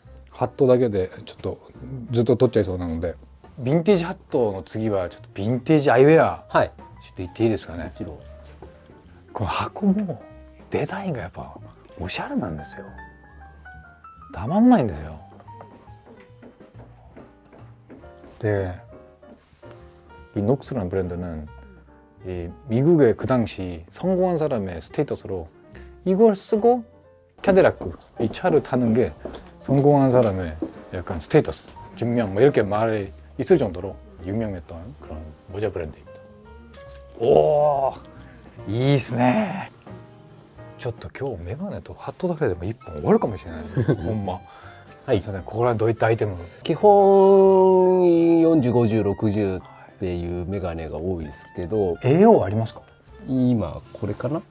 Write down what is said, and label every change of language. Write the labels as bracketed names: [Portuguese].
[Japanese] ハットだけでちょっとずっと取っちゃいそうなので、ヴィンテージハットの次はちょっとヴィンテージアイウェア、はい、ちょっと言っていいですかね。もちろん。この箱もデザインがやっぱおしゃれなんですよ。たまんないんですよ。 [Korean] 네, 이 녹스라는 브랜드는 이 미국의 그 당시 성공한 사람의 스테이터스로 이걸 쓰고 캐딜락 이 차를 타는 게 성공한 사람의 약간 스테이터스, 증명 뭐 이렇게 말이 있을 정도로 유명했던 그런 모자 브랜드입니다. [Japanese] 오,いいっすね。ちょっと今日メガネとハットだけでも1本終わるかもしれないほんま。はい、ここらどういったアイテム？基本40、50、60っていうメガネが多いですけど、 AO ありますか？今これかな。